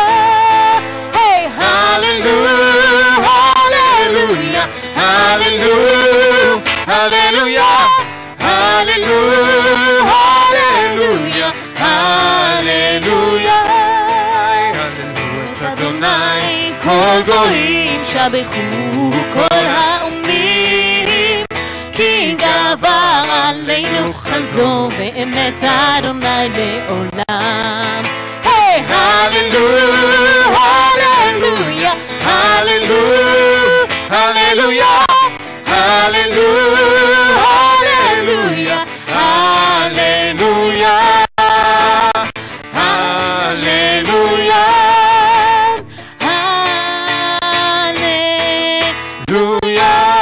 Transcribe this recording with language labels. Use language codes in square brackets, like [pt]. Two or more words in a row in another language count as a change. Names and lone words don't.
[fr] Hey! Alléluia, Alléluia, Alléluia, Alléluia, Alléluia, Alléluia, Alléluia, [he] Adonai, כל גויים שבחו כל האומים, כי גבר עלינו חסדו באמת אדוני לעולם. היי! [fr] Alléluia, [he] הללויה, [fr] Alléluia, Alléluia, Alléluia, Alléluia, Alléluia, Alléluia.